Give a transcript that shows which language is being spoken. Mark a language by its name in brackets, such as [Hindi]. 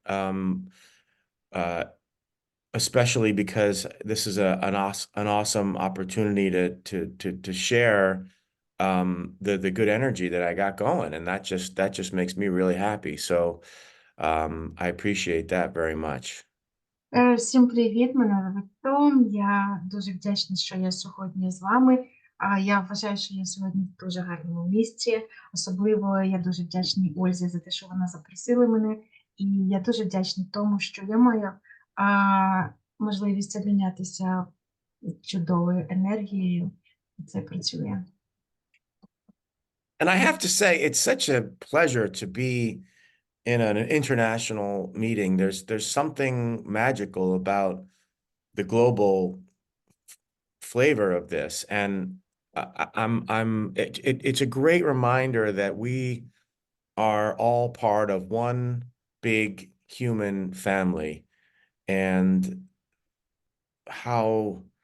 [English] Uh, Especially because this is an awesome opportunity to share the good energy that I got going, and that just makes me really happy. So I appreciate that very much. [Ukrainian] Всім привіт! Мене звуть Том. Я дуже вдячна, що я сьогодні з вами. Я вважаю, що я сьогодні в дуже гарному місці. Особливо я дуже вдячна Ользі за те, що вона запросила мене. І я дуже вдячна тому, що я маю можливість обмінятися чудовою енергією. І це працює. [English] And I have to say, it's such a pleasure to be in an international meeting. There's something magical about the global flavor of this, and it's a great reminder that we are all part of one big human family, and how